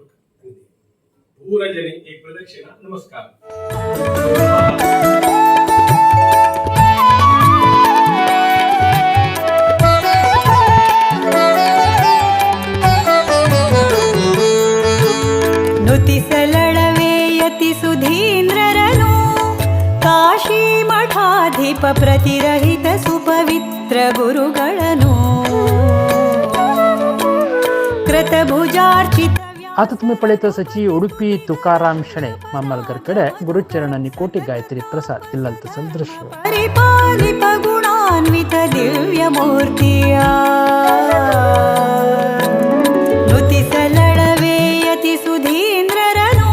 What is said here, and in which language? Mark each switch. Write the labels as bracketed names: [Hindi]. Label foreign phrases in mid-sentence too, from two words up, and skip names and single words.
[Konkani] पूरा जने एक प्रदक्षिणा नमस्कार. [Kannada] ನುತಿಸಲಳವೇಯತಿ ಸುಧೀಂದ್ರರನು ಕಾಶಿ ಮಠಾಧಿಪ ಪ್ರತಿರಹಿತ ಸುಪವಿತ್ರ ಗುರುಗಳನ್ನು कृतभुजार्चित. [Konkani] आता तुम्ही पळयता आसाची उडुपी तुकाराम शणे मामलकर कडे गुरुचरण आनी कोटी गायत्री प्रसाद दिल्ला तसलें दृश्य. [Kannada] ಪರಿಪಾಲಿತ ಗುಣಾನ್ವಿತ ದಿವ್ಯ ಮೂರ್ತಿಯ ನುತಿಸಲಳವೇಯತಿ ಸುಧೀಂದ್ರರನು